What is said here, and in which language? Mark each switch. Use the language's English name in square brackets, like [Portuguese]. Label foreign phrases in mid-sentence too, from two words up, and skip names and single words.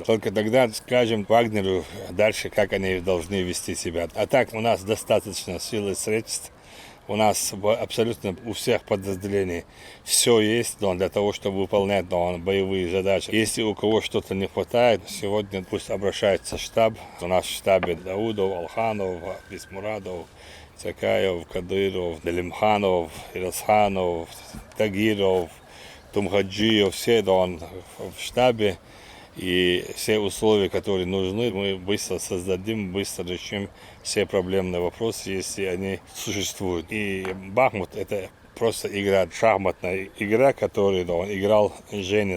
[Russian] Только тогда скажем Вагнеру дальше, как они должны вести себя. А так у нас достаточно сил и средств. У нас абсолютно у всех подразделений все есть для того, чтобы выполнять боевые задачи. Если у кого что-то не хватает, сегодня пусть обращается в штаб. У нас в штабе Даудов, Алханов, Бисмурадов, Цакаев, Кадыров, Далимханов, Ирасханов, Тагиров, Тумхаджиев, все в штабе. И все условия, которые нужны, мы быстро создадим, быстро решим все проблемные вопросы, если они существуют. И Бахмут — это просто игра, шахматная игра, которую он играл Женя.